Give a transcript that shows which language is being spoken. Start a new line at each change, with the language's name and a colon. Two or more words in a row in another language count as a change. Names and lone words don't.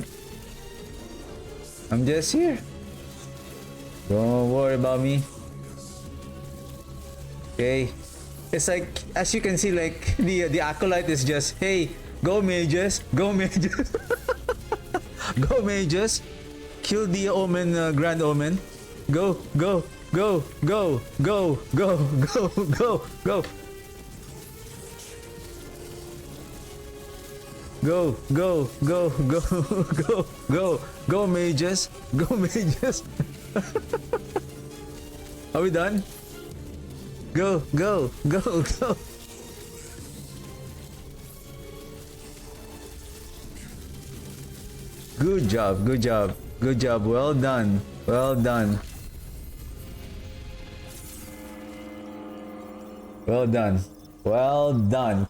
English: I'm just here. Don't worry about me. Okay. It's like, as you can see, like the acolyte is just, hey, go mages, go mages, go mages, kill the omen, grand omen, go, go, go, go, go, go, go, go, go. Go, go, go, go, go, go, go, mages, go, mages. Are we done? Go, go, go, go. Good job, good job, good job. Well done, well done. Well done, well done.